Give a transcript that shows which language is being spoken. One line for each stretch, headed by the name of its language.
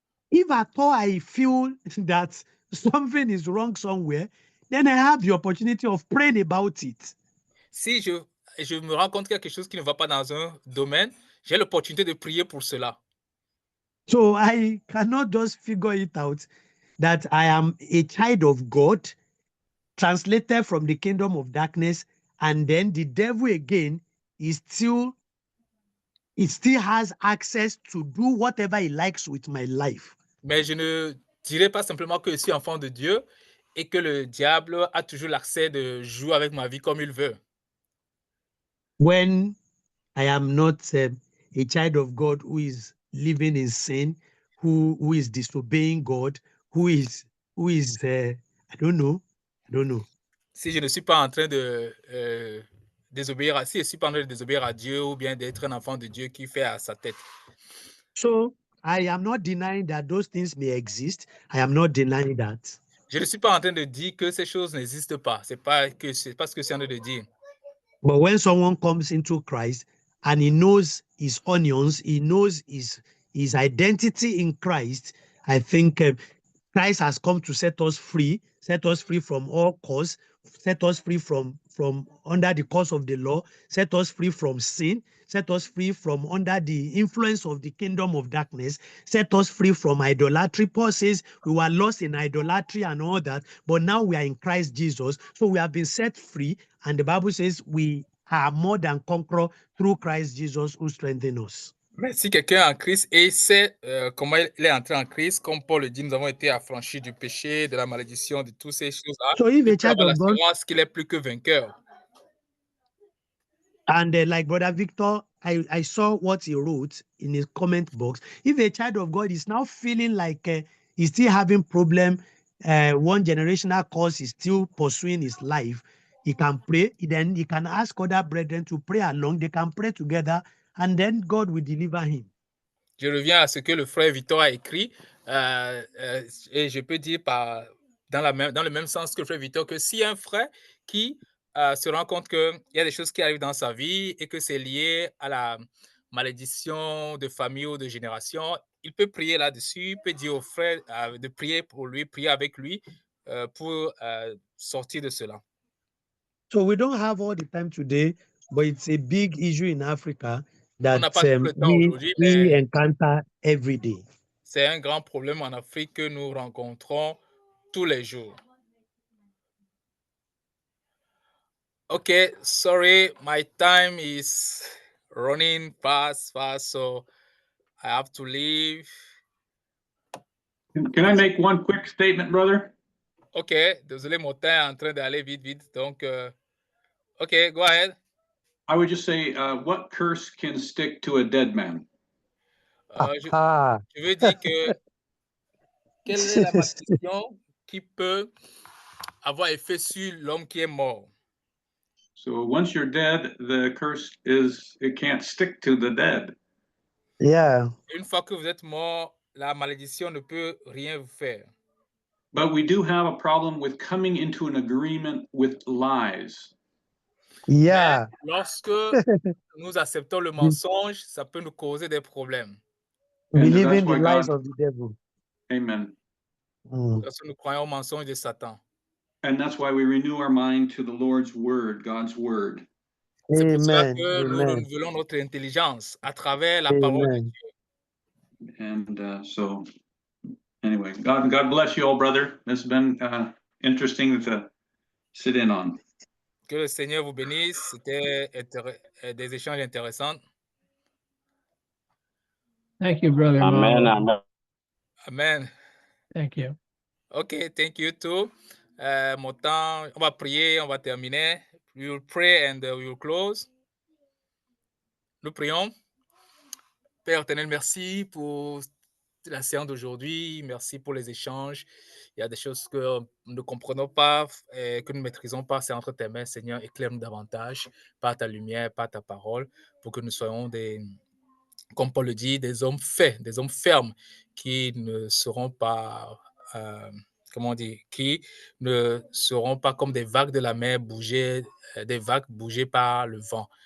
English: If at all I feel that something is wrong somewhere, then I have the opportunity of praying about it.
French: Si je me rends compte qu'il y a quelque chose qui ne va pas dans un domaine, j'ai l'opportunité de prier pour cela.
English: So I cannot just figure it out that I am a child of God, translated from the kingdom of darkness, and then the devil again still has access to do whatever he likes with my life.
French: Mais je ne dirais pas simplement que je suis enfant de Dieu et que le diable a toujours l'accès de jouer avec ma vie comme il veut.
English: When I am not a child of God who is living in sin, who is disobeying God, who is I don't know.
French: Si je ne suis pas en train de désobéir si je suis pas en train de désobéir à Dieu ou bien d'être un enfant de Dieu qui fait à sa tête.
English: So I am not denying that those things may exist. I am not denying that.
French: Je ne suis pas en train de dire que ces choses n'existent pas. C'est pas ce que c'est en train de dire.
English: But when someone comes into Christ and he knows his onions, he knows his identity in Christ, I think Christ has come to set us free from all cause, set us free from under the curse of the law, set us free from sin, set us free from under the influence of the kingdom of darkness, set us free from idolatry. Paul says we were lost in idolatry and all that, but now we are in Christ Jesus. So we have been set free, and the Bible says we are more than conquerors through Christ Jesus who strengthens us.
French: Mais si quelqu'un est en Christ et sait comment il est entré en Christ, comme Paul le dit, nous avons été affranchis du péché, de la malédiction, de toutes ces choses-là.
English: So if
French: Il
English: a
French: peut avoir
English: child of God,
French: l'assurance qu'il est plus que vainqueur.
English: and like Brother Victor, I saw what he wrote in his comment box. If a child of God is now feeling like he's still having problem, one generational curse is still pursuing his life, he can pray. Then he can ask other brethren to pray along. They can pray together, and then God will deliver him.
French: Je reviens à ce que le frère Victor a écrit, et je peux dire dans le même sens que le frère Victor, que si un frère qui se rend compte qu'il y a des choses qui arrivent dans sa vie et que c'est lié à la malédiction de famille ou de génération, il peut prier là-dessus, il peut dire au frère de prier pour lui, prier avec lui pour sortir de cela.
English: So we don't have all the time today, but it's a big issue in Africa that
French: On n'a pas tout le temps aujourd'hui, mais
English: we encounter every day.
French: c'est un grand problème en Afrique que nous rencontrons tous les jours.
English: Okay, sorry, my time is running fast, so I have to leave. Can I make one quick statement, brother?
French: Okay, désolé, mon temps est en train d'aller vite, donc, okay,
English: go ahead. I would just say, what curse can stick to a dead man?
French: Je veux dire que quelle est la malédiction qui peut avoir effet sur l'homme qui est mort?
English: So once you're dead, the curse it can't stick to the dead. Yeah.
French: Une fois que vous êtes mort, la malédiction ne peut rien vous faire.
English: But we do have a problem with coming into an agreement with lies. Yeah.
French: Mais lorsque nous acceptons le mensonge, ça peut nous causer des problèmes.
English: Believing the lies of the devil. Amen.
French: Lorsque nous croyons au mensonge de Satan.
English: And that's why we renew our mind to the Lord's word, God's word.
French: C'est pour ça que nous renouvelons notre intelligence à travers la parole de Dieu.
English: And so, anyway, God bless you all, brother. It's been interesting to sit in on.
French: Que le Seigneur vous bénisse. C'était des échanges intéressants.
English: Thank you, brother. Amen. Mama. Amen. Amen. Thank you. Okay, thank you too.
French: Mon temps, on va prier, on va terminer.
English: We will pray and we will close.
French: Nous prions. Père éternel, merci pour la séance d'aujourd'hui. Merci pour les échanges. Il y a des choses que nous ne comprenons pas, que nous ne maîtrisons pas. C'est entre tes mains, Seigneur. Éclaire-nous davantage par ta lumière, par ta parole, pour que nous soyons comme Paul le dit, des hommes faits, des hommes fermes qui ne seront pas, qui ne seront pas comme des vagues de la mer bougées, des vagues bougées par le vent.